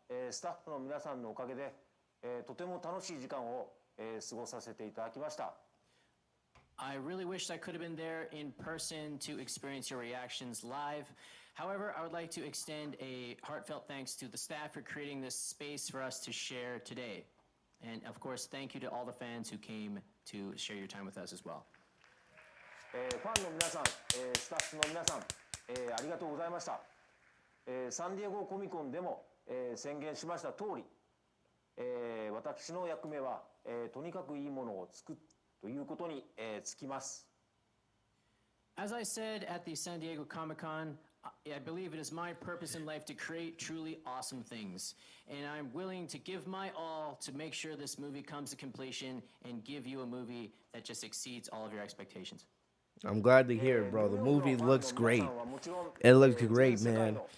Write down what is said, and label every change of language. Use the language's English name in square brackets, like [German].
[Japanese] スタッフの皆さんのおかげで、とても楽しい時間を、過ごさせていただきました。 [English] I really wished I could have been there in person to experience your reactions live. However, I would like to extend a heartfelt thanks to the staff for creating this space for us to share today. And of course, thank you to all the fans who came to share your time with us as well. [Japanese] ファンの皆さん、スタッフの皆さん、ありがとうございました。サンディエゴコミコンでも、宣言しました通り、私の役目は、とにかくいいものを作るということに、つきます。 [English] As I said at the San Diego Comic-Con, I believe it is my purpose in life to create truly awesome things. And I'm willing to give my all to make sure this movie comes to completion and give you a movie that just exceeds all of your expectations. I'm glad to hear it, bro. The movie looks great. It looks great, man.